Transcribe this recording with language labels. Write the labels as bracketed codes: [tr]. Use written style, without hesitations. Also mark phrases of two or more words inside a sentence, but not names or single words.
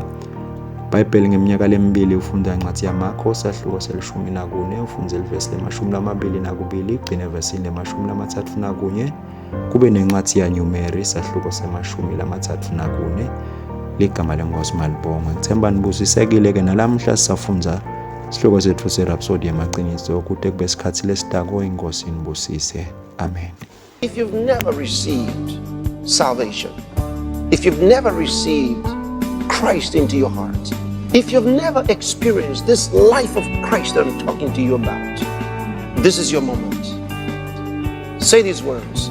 [ss] Bhayibheli ngeminyaka lemibili ufunda incwadi yaMakho sahluko se-14, ufunza ilivesi le-22, ugcina evesini le-31. Kube nencwadi yaNumeri sahluko se-34, ligama leNkosi malibongwe. Ngithemba nibusisekile-ke nalamhla sisafundza isihloko sethu se-Rhapsody yamaqiniso kude kube isikhathi lesitako. Inkosi inibusise. Amen. [en] If you've never received salvation, if you've never received Christ into your heart, if you've never experienced this life of Christ that I'm talking to you about, this is your moment. Say these words.